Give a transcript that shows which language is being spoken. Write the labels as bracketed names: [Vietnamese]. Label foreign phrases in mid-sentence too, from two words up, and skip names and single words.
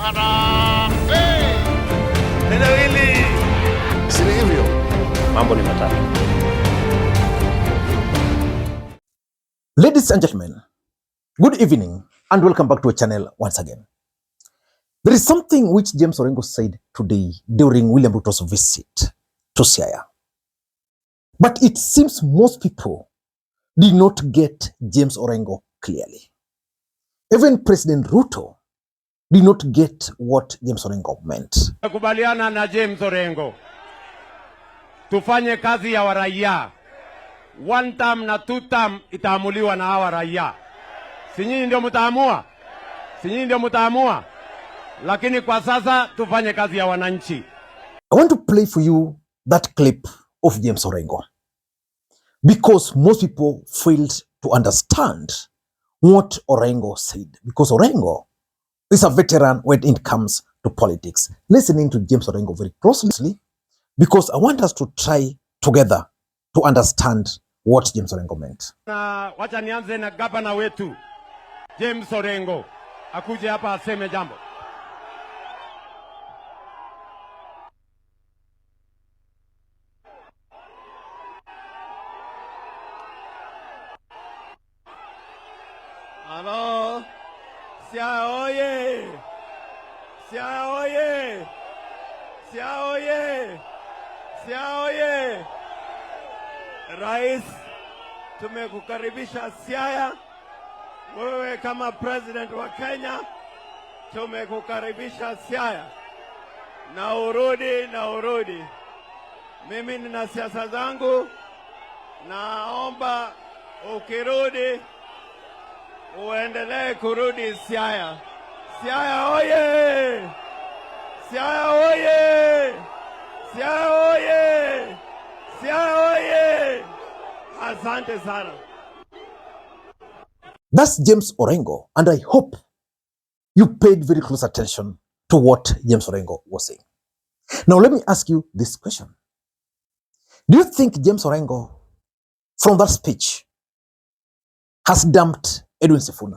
[Swahili] Neno hili si hivyo. Mambo ni matatu. [English] Ladies and gentlemen, good evening and welcome back to our channel once again. There is something which James Orengo said today during William Ruto's visit to Siaya. But it seems most people did not get James Orengo clearly. Even President Ruto did not get what James Orengo meant. [Swahili] Nakubaliana na James Orengo. Tufanye kazi ya waraia. [English] One term [Swahili] na [English] two term [Swahili] itaamuliwa na hawa raia. Si nyinyi ndio mtaamua? Si nyinyi ndio mtaamua? Lakini kwa sasa tufanye kazi ya wananchi. [English] I want to play for you that clip of James Orengo because most people failed to understand what Orengo said, because Orengo is a veteran when it comes to politics. Listening to James Orengo very closely because I want us to try together to understand what James Orengo meant. [Swahili] Na wacha nianze na gavana wetu James Orengo akuje hapa aseme jambo. Halo, Siaya oye! Siaya oye! Siaya oye! Siaya oye! Rais, tumekukaribisha Siaya. Wewe kama president wa Kenya, tumekukaribisha Siaya. Na urudi. Mimi nina siasa zangu, naomba ukirudi uendelee kurudi Siaya. Siaya oye! Siaya oye! Siaya oye! Siaya oye! Asante sana. [English] That's James Orengo, and I hope you paid very close attention to what James Orengo was saying. Now let me ask you this question. Do you think James Orengo, from that speech, has dumped Edwin Sifuna?